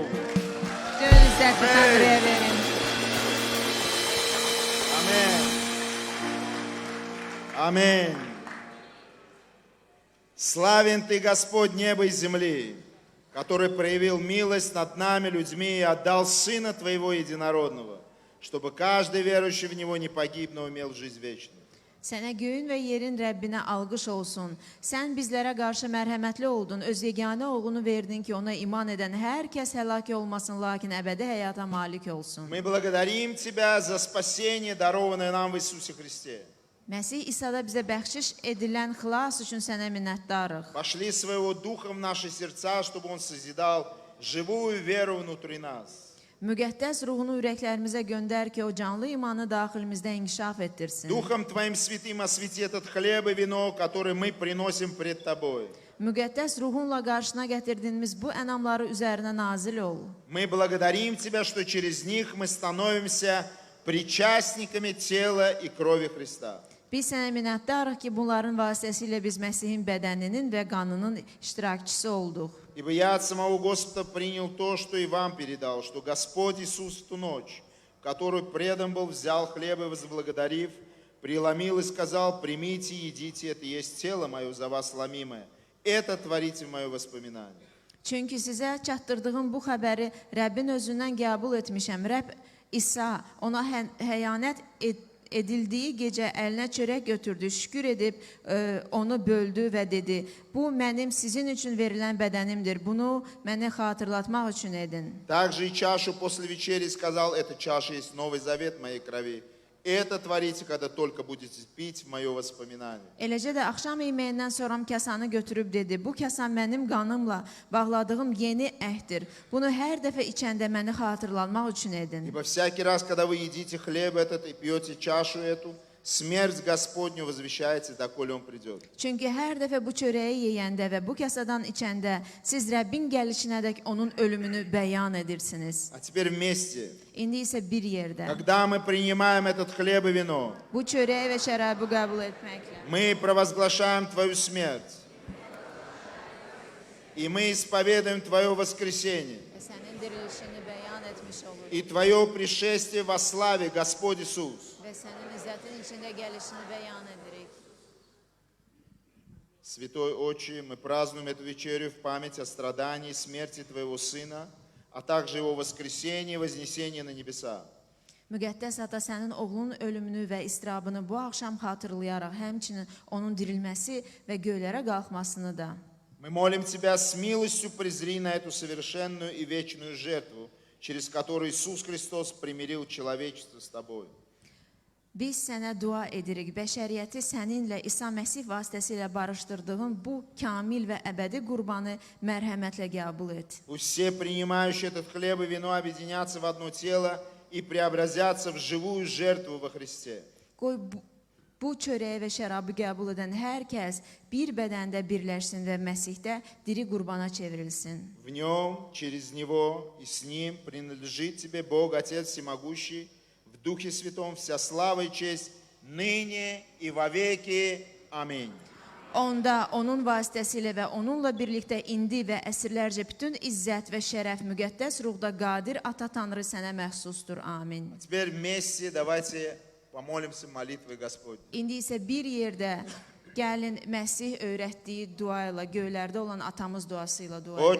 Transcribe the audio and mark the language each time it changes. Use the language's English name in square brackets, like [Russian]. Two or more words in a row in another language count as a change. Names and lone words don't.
[Azerbaijani] Dön izzəti Tanrıya verin. [Russian] Аминь. Аминь. Славен Ты, Господь неба и земли, который проявил милость над нами, людьми, и отдал Сына Твоего Единородного, чтобы каждый верующий в Него не погиб, но имел жизнь вечную. [Azerbaijani] Sənə göyün və yerin Rəbbinə alqış olsun. Sən bizlərə qarşı mərhəmətli oldun. Öz yeganə oğlunu verdin ki, ona iman edən hər kəs həlak olmasın, lakin əbədi həyata malik olsun. [Russian] Мы благодарим Тебя за спасение, дарованное нам в Иисусе Христе. [Azerbaijani] Məsih İsa'da bizə bəxşiş edilən xilas üçün sənə minnətdarıq. [Russian] Пошли своего Духа в наши сердца, чтобы Он созидал живую веру внутри нас. [Azerbaijani] Müqəddəs ruhunu ürəklərimizə göndər ki, o canlı imanı daxilimizdə inkişaf etdirsin. [Russian] Духом Твоим святым освети этот хлеб и вино, который мы приносим пред Тобой. [Azerbaijani] müqəddəs ruhunla qarşına gətirdiyimiz bu ənamları üzərinə nazil ol. [Russian] Мы благодарим Тебя, что через них мы становимся причастниками тела и крови Христа. [Azerbaijani] Biz sənə minnətdarıq ki, bunların vasitəsilə biz Məsihin bədəninin və qanının iştirakçısı olduq. [Russian] Ибо я от самого Господа принял то, что и вам передал, что Господь Иисус в ту ночь, в которую предан был, взял хлеб и, возблагодарив, преломил и сказал: примите, едите, это есть тело мое за вас ломимое. Это творите в мое воспоминание. [Azerbaijani] Çünki sizə çatdırdığım bu xəbəri Rəbbin özündən qəbul etmişəm. Rəbb İsa ona həyanət edildiyi gecə əlinə çörək götürdü, şükür edib onu böldü və dedi: bu mənim sizin üçün verilən bədənimdir. Bunu mənə xatırlatmaq üçün edin. [Russian] Также и чашу после вечери сказал: эта чаша есть новый завет моей крови. Это tворите, когда только будете пить в мое воспоминание. [Azerbaijani] Eləcə də axşam yeməyindən sonra kasanı götürüb dedi: bu kasa mənim qanımla bağladığım yeni əhddir. Bunu hər dəfə içəndə məni xatırlatmaq üçün edin. [Russian] Ибо всякий раз, когда вы едите хлеб этот и пьете чашу эту, смерть Господню возвещается, доколе Он придет. [Azerbaijani] Çünki hər dəfə bu çörəyi yeyəndə və bu kasadan içəndə siz Rəbbin gəlişinədək onun ölümünü bəyan edirsiniz. [Russian] А теперь вместе. [Azerbaijani] İndi isə bir yerdə [Russian] Когда мы принимаем этот хлеб и вино, [Azerbaijani] bu çörəyi və şərabı qəbul etməklə [Russian] мы провозглашаем Твою смерть. И мы исповедуем Твое воскресение. [Azerbaijani] və sənin dirilişini bəyan etmiş oluruq [Russian] И Твое пришествие во славе, Господь Иисус. [Azerbaijani] və sənin izzətin içində gəlişini bəyan edirik. [Russian] Святой Отче, мы празднуем эту вечерю в память о страдании и смерти Твоего Сына, а также Его воскресении и вознесении на небеса. [Azerbaijani] Müqəddəs Ata, sənin oğlunun ölümünü və istirabını bu axşam xatırlayaraq, həmçinin onun dirilməsi və göylərə qalxmasını da. [Russian] Мы молим Тебя с милостью презри на эту совершенную и вечную жертву, через которую Иисус Христос примирил человечество с Тобой. [Azerbaijani] Biz sənə dua edirik, bəşəriyyəti səninlə İsa Məsih vasitəsilə barışdırdığın bu kamil və əbədi qurbanı mərhəmətlə qəbul et. [Russian] Пусть все принимающие этот хлеб и вино объединятся в одно тело и преобразятся в живую жертву во Христе. [Azerbaijani] Qoy bu çörəyi və şərabı qəbul edən hər kəs bir bədəndə birləşsin və Məsihdə diri qurbana çevrilsin. [Russian] В Нем, через Него и с Ним принадлежит Тебе, Бог, Отец Всемогущий, в Духе Святом вся слава и честь ныне и во веки. Аминь. [Azerbaijani] Onda, onun vasitəsilə və onunla birlikdə indi və əsrlərcə bütün izzət və şərəf müqəddəs ruhda qadir Ata Tanrı sənə məxsusdur. Amin. [Russian] Теперь вместе давайте помолимся молитвой Господней. [Azerbaijani] İndi isə bir yerdə gəlin Məsih öyrətdiyi dua ilə, göylərdə olan atamız duası ilə dua edək.